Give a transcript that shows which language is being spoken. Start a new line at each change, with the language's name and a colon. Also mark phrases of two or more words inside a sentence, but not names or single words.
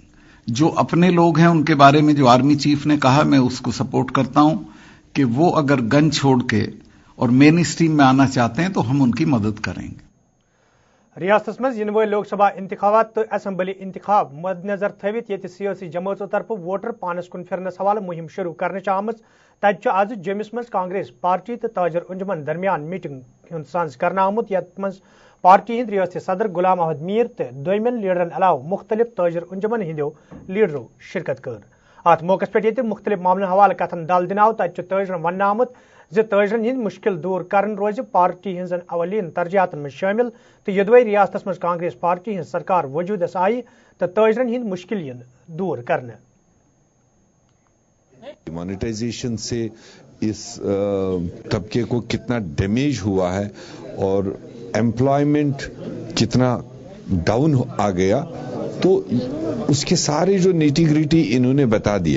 Hindi: जो अपने लोग हैं उनके बारे में जो आर्मी चीफ ने कहा, मैं उसको सपोर्ट करता हूं कि वो अगर गन छोड़ के और
English: main stream
Hindi: में आना चाहते हैं तो हम उनकी मदद करेंगे।
Kashmiri: रियासत मज इन लोक सभा इंतखाबात तो असम्बली इंतखाब मद्देनजर थवित ये सियासी जमातों तरफ वोटर पानस कुन फिरनस हवाले मुहिम शुरू करने आम तज आज जम्मस मज कांग्रेस पार्टी तो ताजर अंजुमन दरमियान मीटिंग सांस करना आमुत यत मज पार्टी हंद रियासती सदर गुलाम अहमद मीर तो दोमन लीडरन अलाव मुख्तलिफ ताजर अंजुमन हंदो लीडरों शिरकत कर। अत मौके पे मुख्तलिफ मामलन हवाले कथन दल दिनाव तज ताजरन वन आमुत ताजरन हंद मुश्किल दूर कर रोज पार्टी हजन अवलीन तरजीहतन में शामिल तो यदवे रियासत मज कांग्रेस पार्टी हज सरकार वजूदस आई तो ताजरन हंद मुश्किल दूर करने।
Hindi: मोनेटाइजेशन से इस तबके को कितना डैमेज हुआ है और एम्प्लॉयमेंट कितना डाउन आ गया, तो उसके सारे जो
English: nitty gritty
Hindi: इन्होंने बता दिए।